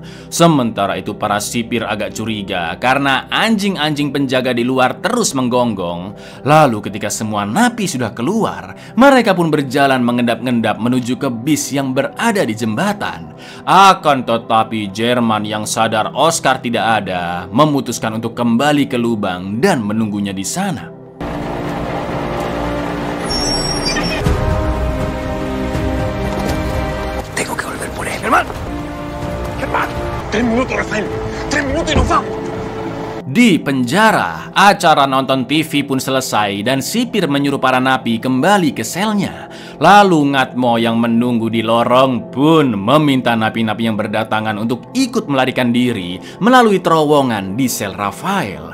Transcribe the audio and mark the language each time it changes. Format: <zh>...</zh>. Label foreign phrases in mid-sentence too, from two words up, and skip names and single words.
<id>Sementara itu para sipir agak curiga karena anjing-anjing penjaga di luar terus menggonggong. Lalu ketika semua napi sudah keluar, mereka pun berjalan mengendap-endap menuju ke bis yang berada di jembatan. Akan tetapi Jerman yang sadar Oscar tidak ada, memutuskan untuk kembali ke lubang dan menunggunya di sana.</id> <es>Tengo que volver por él. Germán. Germán. 3 minutos, Rafael. 3 minutos y nos vamos.</es> <id>Di penjara, acara nonton TV pun selesai dan sipir menyuruh para napi kembali ke selnya. Lalu Ngatmo yang menunggu di lorong pun meminta napi-napi yang berdatangan untuk ikut melarikan diri melalui terowongan di sel Rafael.</id>